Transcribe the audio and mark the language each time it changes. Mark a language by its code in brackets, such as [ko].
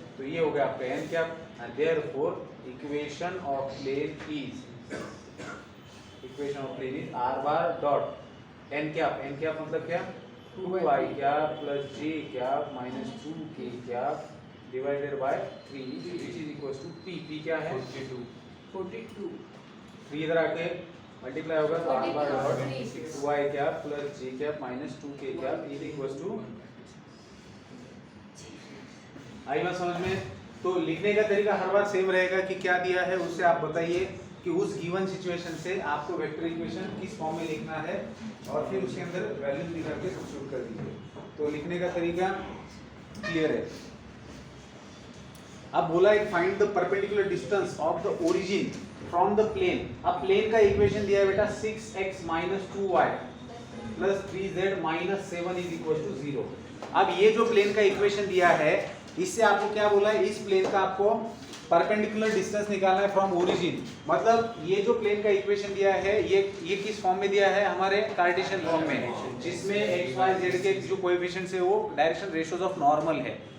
[hi] तो ये हो गया आपका [en] n cap, and therefore equation of plane is r bar dot n cap. n cap [hi] मतलब क्या [en] 2i cap plus j cap minus 2k cap divided by 3 which is equals to p. [hi] p क्या है [en] 42. [hi] 3 इधर आके multiply होगा तो r bar dot [en] 42. 2i cap plus j cap minus 2k cap is equals to. [hi] आई बात समझ में? तो लिखने का तरीका हर बार सेम रहेगा कि क्या दिया है उससे आप बताइए कि उस गिवन सिचुएशन से आपको वेक्टर इक्वेशन किस फॉर्म में लिखना है और फिर उसके अंदर वैल्यूज निकाल के सब्स्टिट्यूट कर दीजिए. तो लिखने का तरीका क्लियर है. अब बोला है [en] Find the perpendicular distance of the origin from the plane. [hi] अब प्लेन का इक्वेशन दिया है बेटा [en] 6x minus 2y plus 3z minus 7 is equal to 0. [hi] अब ये जो प्लेन का इक्वेशन दिया है इससे आपको क्या बोला है, इस प्लेन का आपको परपेंडिकुलर डिस्टेंस निकालना है फ्रॉम ओरिजिन. मतलब ये जो प्लेन का इक्वेशन दिया है ये किस फॉर्म में दिया है, हमारे कार्टेशियन फॉर्म में, जिसमें x y z के जो कोएफिशिएंट्स है वो डायरेक्शन रेशियोज ऑफ नॉर्मल है.